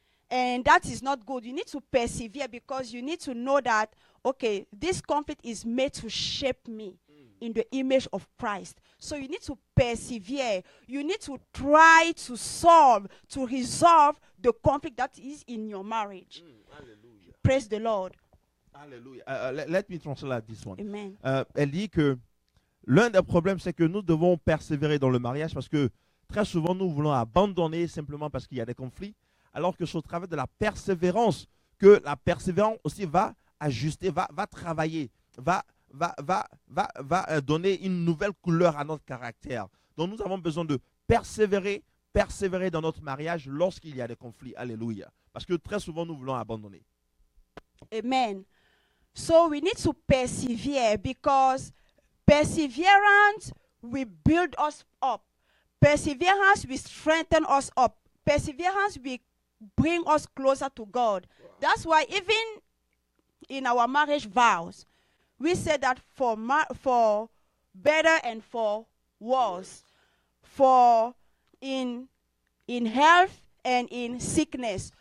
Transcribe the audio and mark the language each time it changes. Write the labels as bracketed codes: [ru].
[en] And that is not good. You need to persevere because you need to know that, okay, this conflict is made to shape me in the image of Christ. So you need to persevere. You need to try to solve, to resolve the conflict that is in your marriage. Hallelujah. Praise the Lord. Hallelujah. Let me translate this one. Amen. [fr] Elle dit que l'un des problèmes, c'est que nous devons persévérer dans le mariage parce que très souvent, nous voulons abandonner simplement parce qu'il y a des conflits, alors que c'est au travers de la persévérance que la persévérance aussi va ajuster, va travailler, va donner une nouvelle couleur à notre caractère. Donc nous avons besoin de persévérer dans notre mariage lorsqu'il y a des conflits. Alléluia. Parce que très souvent, nous voulons abandonner. Amen. [en] So we need to persevere because perseverance will build us up. Perseverance will strengthen us up. Perseverance will bring us closer to God. Wow. That's why even in our marriage vows, we say that for better and for worse, for in health and in sickness.